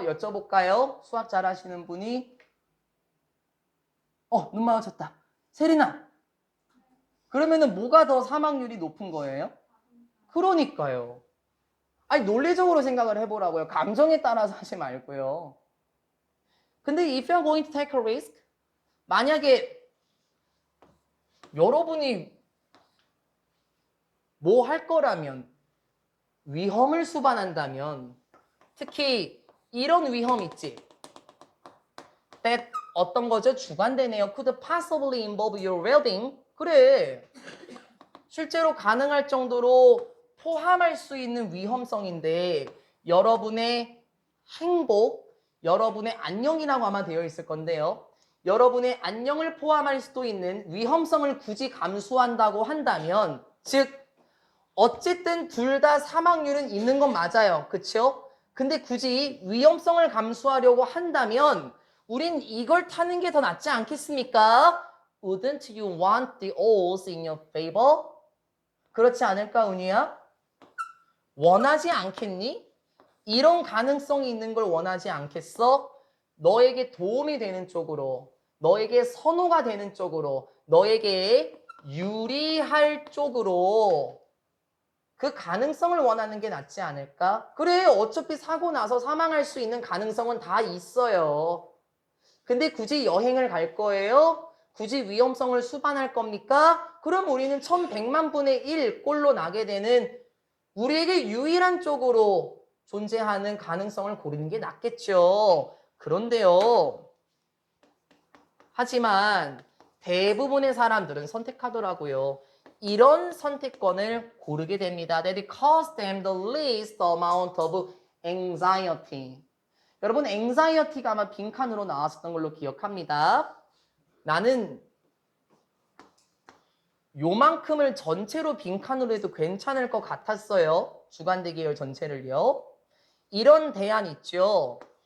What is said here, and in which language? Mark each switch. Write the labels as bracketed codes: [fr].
[ko] 여쭤볼까요? 수학 잘하시는 분이. 눈 마주쳤다. 세리나. 그러면은 뭐가 더 사망률이 높은 거예요? 그러니까요. 논리적으로 생각을 해보라고요. 감정에 따라서 하지 말고요. [en] 근데 if you're going to take a risk, 만약에 [ko] 여러분이 뭐 할 거라면 위험을 수반한다면 특히 이런 위험 있지. that 어떤 거죠? 주관되네요. [en] could possibly involve your well-being. [ko] 그래. 실제로 가능할 정도로 포함할 수 있는 위험성인데 여러분의 행복, 여러분의 안녕이라고 아마 되어 있을 건데요. 여러분의 안녕을 포함할 수도 있는 위험성을 굳이 감수한다고 한다면 즉 어쨌든 둘 다 사망률은 있는 건 맞아요. 그쵸? 근데 굳이 위험성을 감수하려고 한다면 우린 이걸 타는 게 더 낫지 않겠습니까? [en] Wouldn't you want the odds in your favor? [ko] 그렇지 않을까, 은희야? 원하지 않겠니? 이런 가능성이 있는 걸 원하지 않겠어? 너에게 도움이 되는 쪽으로, 너에게 선호가 되는 쪽으로, 너에게 유리할 쪽으로 그 가능성을 원하는 게 낫지 않을까? 그래, 어차피 사고 나서 사망할 수 있는 가능성은 다 있어요. 근데 굳이 여행을 갈 거예요? 굳이 위험성을 수반할 겁니까? 그럼 우리는 1100만 분의 1 꼴로 나게 되는 우리에게 유일한 쪽으로 존재하는 가능성을 고르는 게 낫겠죠. 그런데요. 하지만 대부분의 사람들은 선택하더라고요. 이런 선택권을 고르게 됩니다. [en] That it costs them the least amount of anxiety. [ko] 여러분, anxiety가 아마 빈칸으로 나왔었던 걸로 기억합니다. 나는 요만큼을 전체로 빈칸으로 해도 괜찮을 것 같았어요. 주관대 계열 전체를요. 이런 대안 있죠.